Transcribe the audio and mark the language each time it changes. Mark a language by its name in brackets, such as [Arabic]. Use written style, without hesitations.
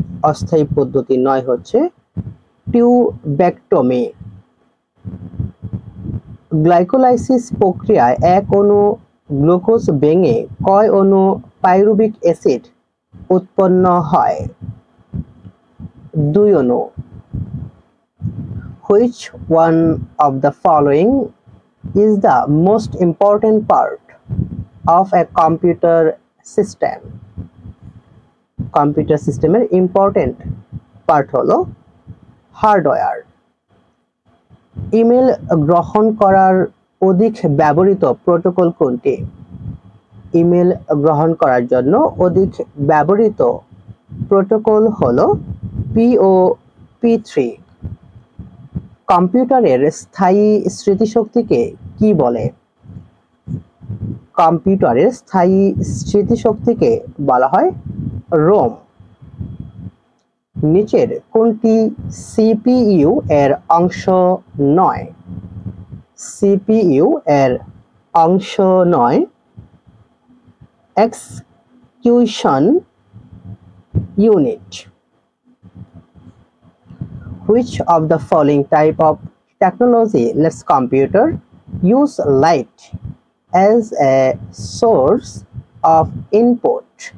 [Bangla] অস্থায়ী পদ্ধতি নয় হচ্ছে টিউবেক্টমি। গ্লাইকোলাইসিস প্রক্রিয়ায় এক অণু গ্লুকোজ ভেঙে কয় অণু পাইরুভিক অ্যাসিড উৎপন্ন হয়? 2 অণু। [English] Which one of the following is the most important part of a computer system? [Bangla] Computer সিস্টেমের ইম্পর্টেন্ট পার্ট হলো হার্ডওয়্যার। ইমেল গ্রহণ করার অধিক ব্যবহৃত প্রোটোকল কোনটি? ইমেল গ্রহণ করার জন্য অধিক ব্যবহৃত প্রোটোকল হলো POP3। কম্পিউটারের স্থায়ী স্মৃতিশক্তিকে কি বলে? কম্পিউটারের স্থায়ী স্মৃতিশক্তিকে বলা হয় রোম। নিচের কোনটি সিপিইউ এর অংশ নয়? সিপিইউ এর অংশ নয় execution unit. [English] Which of the following type of technology lets computer use light as a source of input?